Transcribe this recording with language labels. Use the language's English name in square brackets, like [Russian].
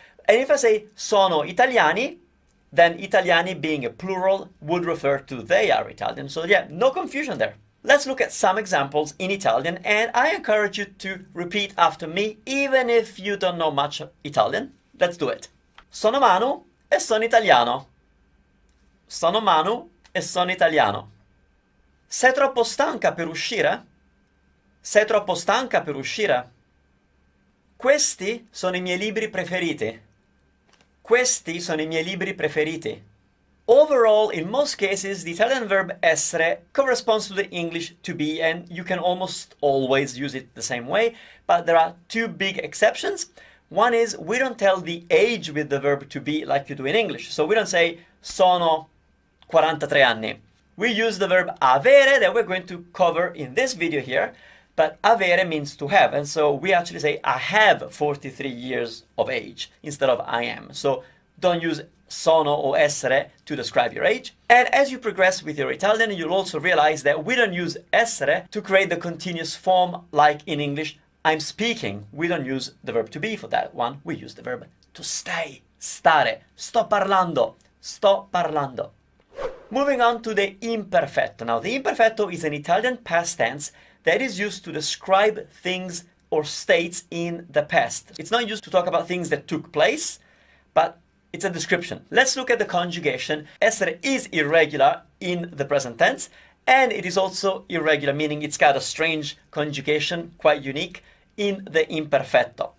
[English] And if I say [Italian] sono italiani, [English] then italiani being a plural would refer to they are Italian. So yeah, no confusion there. Let's look at some examples in Italian, and I encourage you to repeat after me, even if you don't know much Italian. Let's do it. [Italian] Sono Manu e sono italiano. Sono Manu e sono italiano. Sei troppo stanca per uscire? Sei troppo stanca per uscire? Questi sono i miei libri preferiti. Questi sono i miei libri preferiti. [English] Overall, in most cases, the Italian verb essere corresponds to the English to be, and you can almost always use it the same way, but there are 2 big exceptions. One is we don't tell the age with the verb to be like you do in English. So we don't say [Italian] sono 43 anni. [English] We use the verb avere that we're going to cover in this video here, but avere means to have, and so we actually say I have 43 years of age instead of I am. So don't use sono or essere to describe your age. And as you progress with your Italian, you'll also realize that we don't use essere to create the continuous form like in English, I'm speaking. We don't use the verb to be for that one. We use the verb to stay, stare. [Italian] Sto parlando, sto parlando. [English] Moving on to the imperfetto. Now, the imperfetto is an Italian past tense that is used to describe things or states in the past. It's not used to talk about things that took place, but it's a description. Let's look at the conjugation. Essere is irregular in the present tense, and it is also irregular, meaning it's got a strange conjugation, quite unique, in the imperfetto.